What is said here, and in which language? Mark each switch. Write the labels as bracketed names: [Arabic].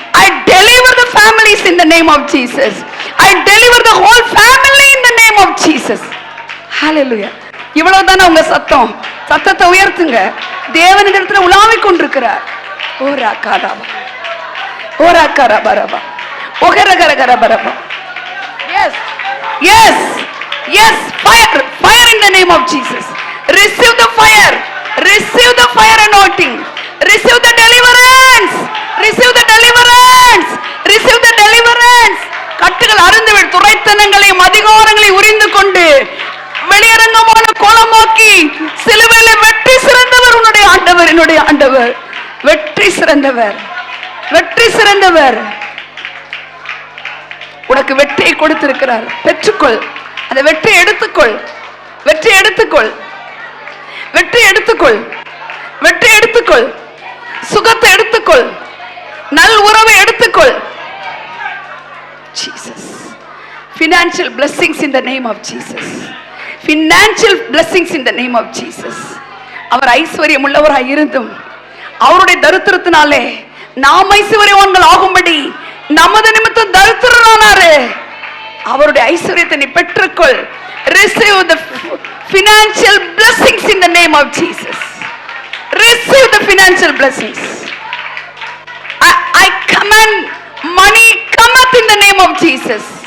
[English] I deliver the families in the name of Jesus. I deliver the whole family in the name of Jesus. [Tamil] Hallelujah. இவ்வளவுதானே உங்க சத்தம்? சத்தத்தை உயர்த்துங்க. தேவன் இந்த இடத்துல உலாவிக் கொண்டிருக்கிறார். ஓரா காராபா, ஓரா காராபரபா, ஓகரகரகரபரபா. [English] Yes, yes, yes. Fire, fire in the name of Jesus. Receive the fire. Receive the fire anointing. Receive the deliverance. Receive the deliverance. Receive the deliverance. [Tamil] கட்டுகள் அறுந்துவிடு, துரைத்தனங்களையும் அதிகாரங்களையும் உரிந்து கொண்டு வெளியரங்கமான கோலமாக்கி சிலுவையில வெற்றி சிறந்தவர் உன்னுடைய ஆண்டவர். என்னுடைய ஆண்டவர் வெற்றி சிறந்தவர், வெற்றி சிறந்தவர். உனக்கு வெற்றியை கொடுத்திருக்கிறார். பெற்றுக்கொள், அந்த வெற்றி எடுத்துக்கொள், வெற்றி எடுத்துக்கொள், வெற்றி எடுத்துக்கொள், வெற்றி எடுத்துக்கொள், சுகத்தை எடுத்துக்கொள், நல் உறவை எடுத்துக்கொள். Jesus. [English] Financial blessings in the name of Jesus. Financial blessings in the name of Jesus. [Tamil] அவர் ஐஸ்வர்யம் உள்ளவராய் இருந்தும் அவருடைய தரித்திரத்தினாலே நாம் ஐஸ்வர்யவான்கள் ஆகும்படி நமது நிமித்தம் தரித்திரனானாரு. அவருடைய ஐஸ்வர்யத்தை நீ பெற்றுக்கொள். [English] Receive the financial blessings in the name of Jesus. Receive the financial blessings. I command money cometh in the name of Jesus.